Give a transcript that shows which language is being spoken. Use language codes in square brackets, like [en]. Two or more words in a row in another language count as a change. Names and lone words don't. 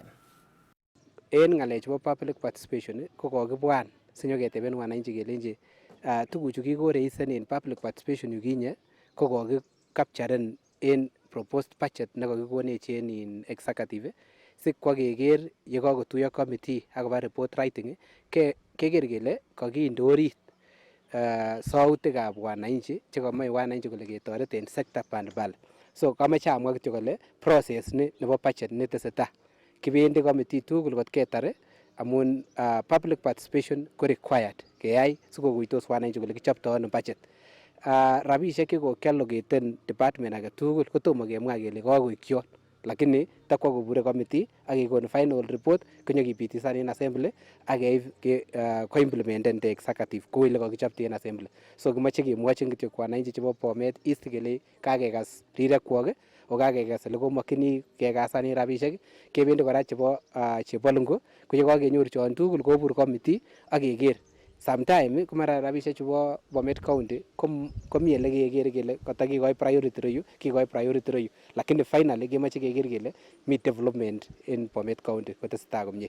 [kln] En ng'alek chebo [en] public participation [kln] ko kokibwan sinyoketeben wananchi kelenji tuguchu kikoreisen en [en] public participation [kln] yukinye ko kokikapcharen en [en] proposed budget [kln] nekokikonech en executive sikwa keker yekakotuyo committee akoba [en] report writing [kln] keker kele kakinde orit sautikab wananchi chekomoe wananchi kole ketoret en sector mbalimbali. So kamoche amwa kityo kole process ni nebo budget netesetai kibendi committee tugul kot ketare amun [en] public participation [kln] ko required keyai sikokuitos wananchi kole kichoptoi ano budget. Rabishek chekokiallocate department age tugul kotomo kemwa kele kakoik yon lakini takwa kobure committee ak kekon [en] final report [kln] konyokipitisan en assembly ak keib ko-implementen [en] the executive [kln] kou ile kokichopti en assembly. So kimoche kemwochin kityo wananchi chebo Bomet East kele kakekas rirekwok o kakekas ole komokyini kekasanen rabisiek kebendi kora chebo Chebolungu ko yekokenyoru chon tugul kobur committee ak keker sometime ko mara rabisiek chebo Bomet County komi ele kekere kele kotakikoi priority reyu kikoi priority reyu lakini finally kemoche keker kele mi development en Bomet County kotesetai komie.